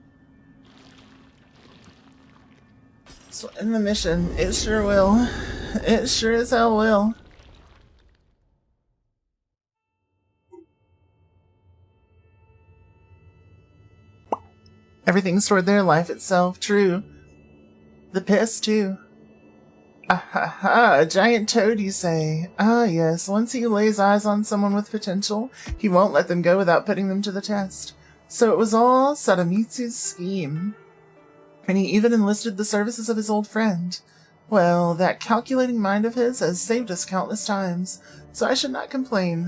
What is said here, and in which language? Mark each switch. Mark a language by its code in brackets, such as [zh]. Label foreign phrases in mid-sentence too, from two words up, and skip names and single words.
[en] So in the mission, it sure will. It sure as hell will. Everything's stored there, life itself. True. The piss, too. Ah ha ha, a giant toad, you say? Ah, yes. Once he lays eyes on someone with potential, he won't let them go without putting them to the test. So it was all Sadamitsu's scheme. And he even enlisted the services of his old friend. Well, that calculating mind of his has saved us countless times, so I should not complain.